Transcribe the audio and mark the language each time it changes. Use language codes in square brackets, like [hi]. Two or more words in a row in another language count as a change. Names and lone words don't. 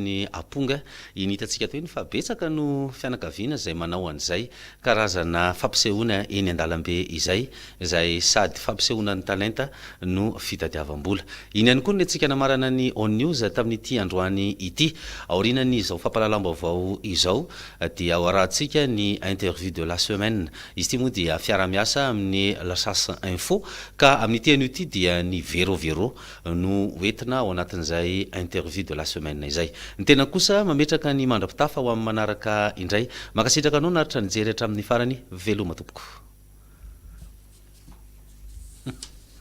[mg] ny aponga iny hitantsika toy ny fa betsaka no fianakaviana izay manao an'izay karazana fampisehoana eny an-dalambe izay sady fampisehoana ny talenta no fitadiavam-bola. Iny ihany koa ny antsika namarana ny On News tamin'ity androany ity aorianany izao fampahalalam-baovao izao dia ao arahantsika ny [fr] interview de la semaine. [mg] Izy ity moa dia fiara-miasa amin'ny La Chasse Info ka amin'ity an'io ity dia ny Véro no oentina ao anatin'izay [fr] interview de la semaine [mg] izay. Ny tena kosa mametraka ny mandrapitafa ho amin'ny manaraka indray. Makasitraka anao naritra nijery hatramin'ny farany veloma tompoko.